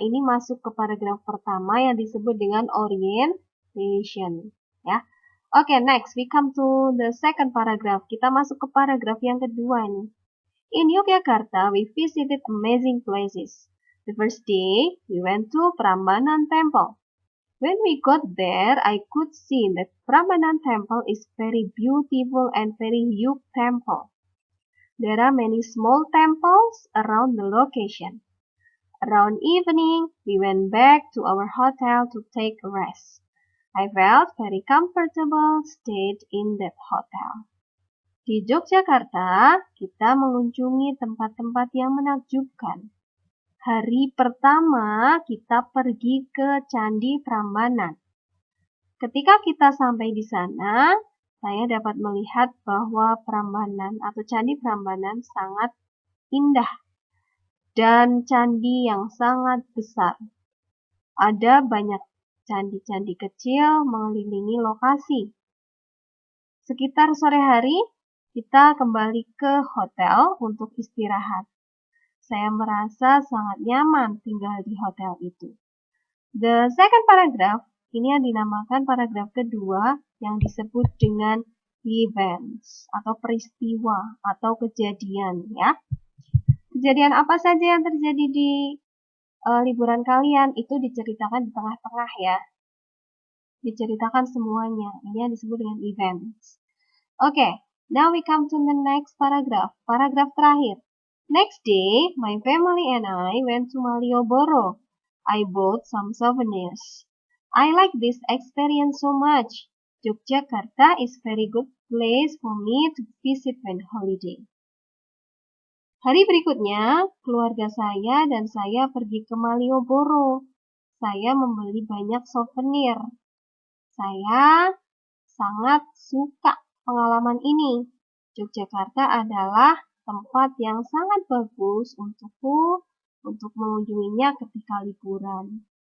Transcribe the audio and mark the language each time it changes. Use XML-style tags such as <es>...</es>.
<id>Ini masuk ke paragraf pertama yang disebut dengan orientation. Ya.</id> <en>Oke, next we come to the second paragraph.</en> <id>Kita masuk ke paragraf yang kedua nih.</id> <en>In Yogyakarta, we visited amazing places. The first day, we went to Prambanan Temple. When we got there, I could see that Prambanan Temple is very beautiful and very huge temple. There are many small temples around the location. Around evening, we went back to our hotel to take a rest. I felt very comfortable, stayed in that hotel.</en> <id>Di Yogyakarta, kita mengunjungi tempat-tempat yang menakjubkan. Hari pertama, kita pergi ke Candi Prambanan. Ketika kita sampai di sana, saya dapat melihat bahwa Prambanan atau Candi Prambanan sangat indah dan candi yang sangat besar. Ada banyak candi-candi kecil mengelilingi lokasi. Sekitar sore hari, kita kembali ke hotel untuk istirahat. Saya merasa sangat nyaman tinggal di hotel itu.</id> <en>The second paragraph,</en> <id>ini yang dinamakan paragraf kedua yang disebut dengan events atau peristiwa atau kejadian ya. Kejadian apa saja yang terjadi di liburan kalian itu diceritakan di tengah-tengah ya. Diceritakan semuanya. Ini yang disebut dengan events.</id> <en>Okay, now we come to the next paragraph.</en> <id>Paragraf terakhir.</id> <en>Next day, my family and I went to Malioboro. I bought some souvenirs. I like this experience so much. Yogyakarta is very good place for me to visit when holiday.</en> <id>Hari berikutnya, keluarga saya dan saya pergi ke Malioboro. Saya membeli banyak souvenir. Saya sangat suka pengalaman ini. Yogyakarta adalah tempat yang sangat bagus untukku untuk mengunjunginya ketika liburan.</id>